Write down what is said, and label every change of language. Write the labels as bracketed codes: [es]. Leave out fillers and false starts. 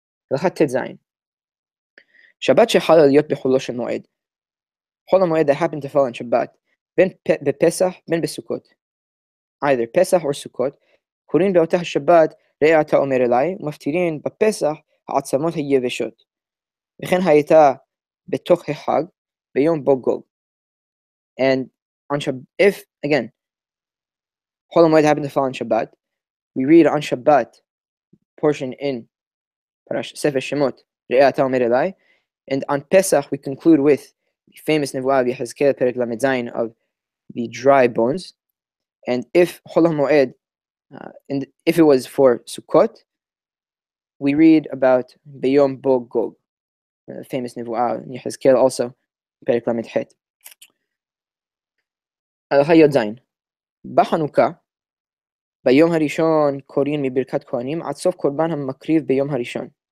[he] הלכת ט"ז שבת שחלה להיות בחולו של מועד. [en] חול המועד that happened to fall on Shabbat, [he] בין בפסח בין בסוכות. [en] Either Pesach or Sukkot. [he] קוראים באותה השבת ראה אתה אומר אליי, ומפטירין בפסח העצמות היבשות. וכן הייתה בתוך החג ביום בו גוג. [en] And on Shabbat, if, again, Chol HaMoed happened to fall on Shabbat, we read on Shabbat portion in Sefer Shemot, Re'eh Ata Omer Elai, and on Pesach we conclude with the famous Nevuah of Yehezkel Perek Lamed Zayin of the dry bones. And if Chol HaMoed, and if it was for Sukkot, we read about Beyom Bo Gog, the famous Nevuah in Yehezkel also, Perek Lamed Het. [he] הלכה י"ז בחנוכה ביום הראשון קוראים מברכת כהנים עד סוף קורבן המקריב ביום הראשון.